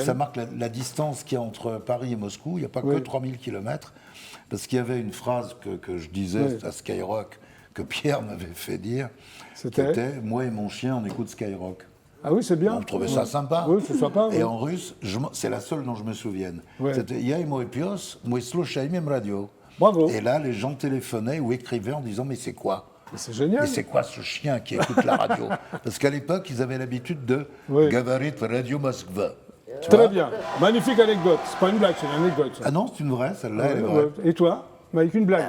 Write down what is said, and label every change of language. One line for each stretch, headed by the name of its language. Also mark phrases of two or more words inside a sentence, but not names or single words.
French: Mais ça marque la distance qu'il y a entre Paris et Moscou. Il n'y a pas Oui. que 3000 km. Parce qu'il y avait une phrase que je disais Oui. à Skyrock, que Pierre m'avait fait dire, qui C'était? était « Moi et mon chien, on écoute Skyrock ». Ah oui, c'est bien. On trouvait ça sympa. Oui, c'est sympa. Et oui. en russe, c'est la seule dont je me souvienne. Ouais.
Russian: C'était Я и мой пес, мы слушаем им радио.
French: Bravo. Et là, les gens téléphonaient ou écrivaient en disant mais c'est quoi? Mais c'est génial. Mais c'est quoi ce chien qui écoute la radio? Parce qu'à l'époque, ils avaient l'habitude de Oui.
Russian: Говорит Радио Москва. Tu
French: Très vois? bien. Magnifique anecdote. C'est pas une blague, c'est une anecdote. ça. Ah non, c'est une vraie, celle-là, elle est Ouais, vraie. ouais. Et toi? Avec une blague.